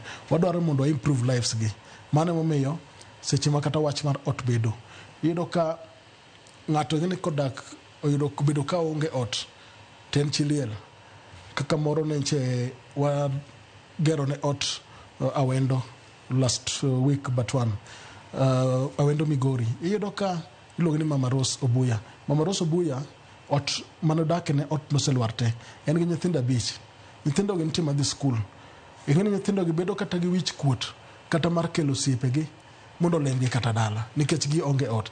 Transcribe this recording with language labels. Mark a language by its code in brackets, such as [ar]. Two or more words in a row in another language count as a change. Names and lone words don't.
[luo] Wadwaro mondo [en] improve lives [luo] gi. Mano momiyo seche ma kata wach mar ot bedo, iyudo ka ng'ato ngene kodak oyudo bedo ka onge ot ten chiliel kaka moro nenche wagero ne ot Awendo [en] last week but one [luo] Awendo Migori. Iyudo ka iluongo ni Mama Rose Obuya. Mama Rose Obuya ot manodake ne ot noselwar te. En gi nyithindo 5. Nyithindo gi nitie madhi skul. Ing'eni nyithindo gi bedo kata gi wich kuot kata mar kelo siepegi mondo olemgi kata dala nikech gi onge ot.